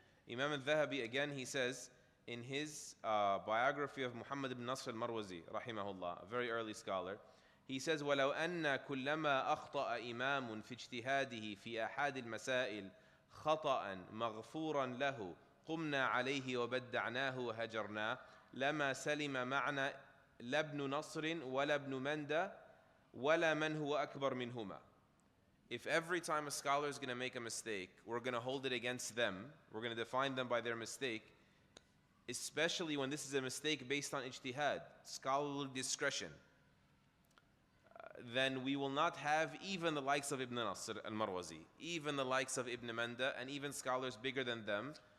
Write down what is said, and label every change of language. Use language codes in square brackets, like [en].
[en] Imam al-Dhahabi, again, he says in his biography of Muhammad ibn Nasr al-Marwazi, rahimahullah, a very early scholar, he says, [ar] وَلَوْ أَنَّ كُلَّمَا أَخْطَأَ إِمَامٌ فِي اجْتِهَادِهِ فِي أَحَادِ الْمَسَائِلِ خطأ مغفورا له قمنا عليه وبدعناه وهجرناه لما سلم معنا لا ابن نصر ولا ابن مندى ولا من هو أكبر منهما. [en] If every time a scholar is going to make a mistake, we're going to hold it against them, we're going to define them by their mistake, especially when this is a mistake based on ijtihad, scholarly discretion, then we will not have even the likes of Ibn Nasr al-Marwazi, even the likes of Ibn Manda, and even scholars bigger than them.